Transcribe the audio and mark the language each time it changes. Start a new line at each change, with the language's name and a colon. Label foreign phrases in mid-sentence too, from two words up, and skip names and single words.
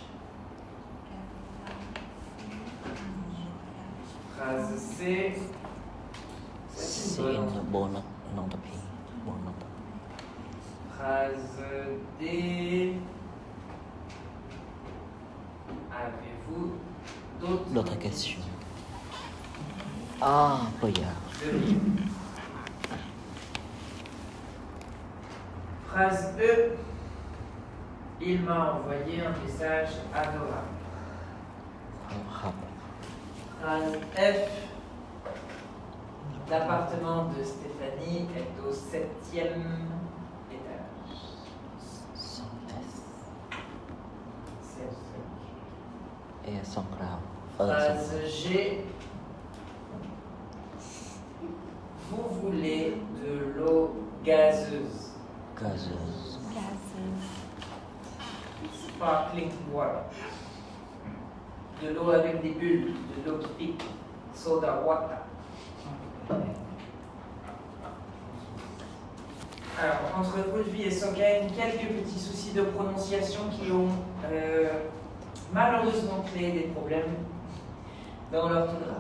French: Phrase C, c'est C'est une bonne. une bonne entreprise. Bonne entreprise. Phrase D, avez-vous D'autres questions.
Vietnamese: Ah, bây giờ.
French: Phrase E, il m'a envoyé un message adorable. Học. Phrase F, l'appartement de Stéphanie est au 7e étage. Et son grave. Phrase G, vous voulez de l'eau gazeuse. Gazeuse. Gazeuse.
English: Sparkling water.
French: De l'eau avec des bulles, de l'eau qui pique.
English: Soda water.
French: Alors, entre Olivier et Soken, quelques petits soucis de prononciation qui ont malheureusement créé des problèmes dans l'orthographe.